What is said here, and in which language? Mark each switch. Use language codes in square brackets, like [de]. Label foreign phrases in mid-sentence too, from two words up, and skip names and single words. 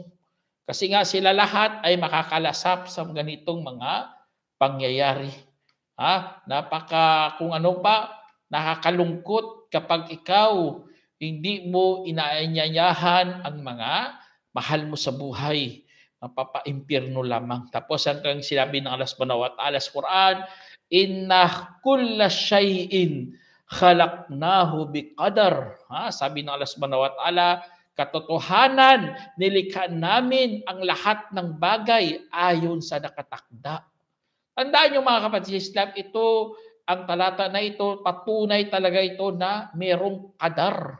[tl] Kasi nga sila lahat ay makakalasap sa ganitong mga pangyayari. Kung ano pa, nakakalungkot kapag ikaw hindi mo inaanyayahan ang mga mahal mo sa buhay. Mapapa-impyerno lamang. Tapos hanggang sinabi ng Allah [ar] سبحانه وتعالى [tl] sa Quran, [ar] إنا كل شيء خلقناه بقدر. [tl] Sabi ng Allah [ar] سبحانه وتعالى, [tl] katotohanan, nilikha namin ang lahat ng bagay ayon sa nakatakda. Tandaan nyo mga kapatid sa Islam, ito, ang talata na ito, patunay talaga ito na merong qadar.